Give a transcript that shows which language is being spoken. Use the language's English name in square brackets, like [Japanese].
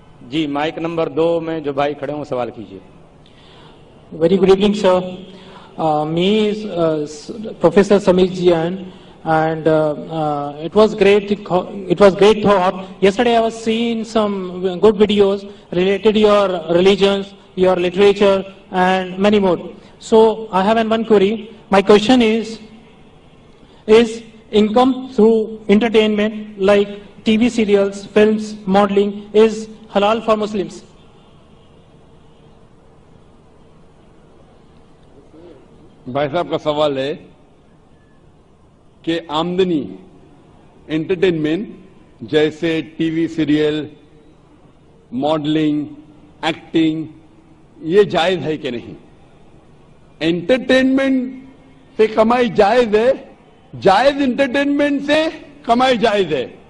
[Urdu] جی mic number 2 میں جو بھائی کھڑے ہوں سوال کیجیے. [English] Very good evening, sir. Me is Professor Samir Jian, and it was great. It was great thought. Yesterday I was seeing some good videos related to your religions, your literature, and many more. So I have one query. My question is income through entertainment like TV serials, films, modeling is halal for Muslims? [Urdu] بھائی صاحب کا سوال ہے کہ آمدنی entertainment جیسے T V serial, modelling, acting, یہ جائز ہے کہ نہیں؟ انٹرٹینمنٹ سے کمائی جائز ہے, جائز انٹرٹینمنٹ سے کمائی جائز ہے.